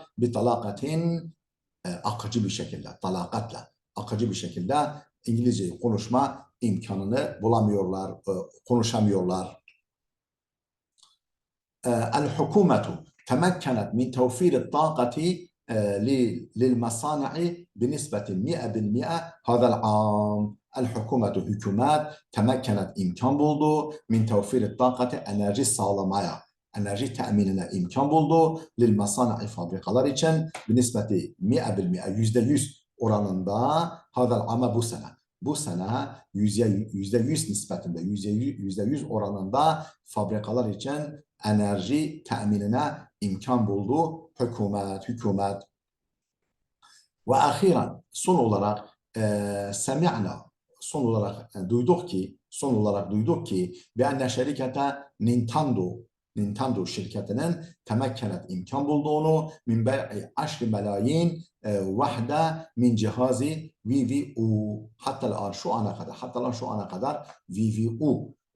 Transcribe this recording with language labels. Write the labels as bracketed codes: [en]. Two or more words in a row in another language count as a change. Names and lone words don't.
[ar] بطلاقة, [tr] akıcı bir şekilde, talakatla, akıcı bir şekilde İngilizceyi konuşma imkanını bulamıyorlar, konuşamıyorlar. [ar] الحكومة تمكنت من توفير طاقة للمصانع بنسبة 100% هذا العام. [tr] الحكومة hükümet تمكنت imkan buldu [ar] من توفير طاقة [tr] enerji sağlamaya, enerji teminine imkan buldu للمصانع fabrikalar için [ar] بنسبة 100% [tr] %100 oranında [ar] هذا العام [tr] bu sene %100 nispetinde %100 oranında fabrikalar için enerji teminine imkan buldu hükümet. Ve ahiren son olarak semi'na son olarak duyduk ki [ar] بأن شركة [tr] Nintendo şirketinin temekkenet imkan bulduğunu [ar] من بيع 10 ملايين وحدة من جهاز [tr] VVU hatta şu ana kadar VVU